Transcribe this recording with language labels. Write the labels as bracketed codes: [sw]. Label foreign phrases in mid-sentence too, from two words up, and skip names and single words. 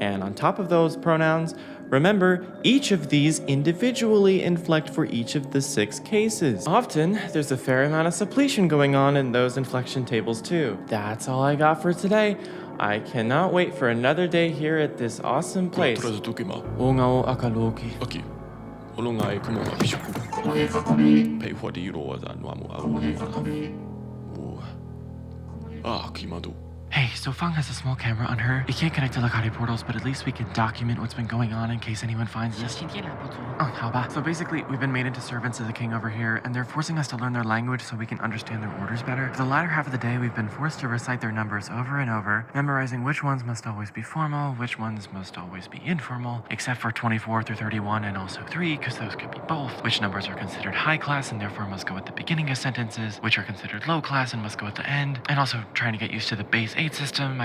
[en] And on top of those pronouns, remember, each of these individually inflect for each of the 6 cases. Often, there's a fair amount of suppletion going on in those inflection tables too. That's all I got for today. I cannot wait for another day here at this awesome place. Ongao akaloki. Aki. Olungai kumoa bishoku. Pei hodi roza nwamu awu. Ah, kimadu. Hey, so Fang has a small camera on her. It can't connect to Lakari portals, but at least we can document what's been going on in case anyone finds us. Oh, how about? So basically, we've been made into servants of the king over here, and they're forcing us to learn their language so we can understand their orders better. For the latter half of the day, we've been forced to recite their numbers over and over, memorizing which ones must always be formal, which ones must always be informal, except for 24 through 31 and also 3, because those could be both, which numbers are considered high class and therefore must go at the beginning of sentences, which are considered low class and must go at the end, and also trying to get used to the base 8 system.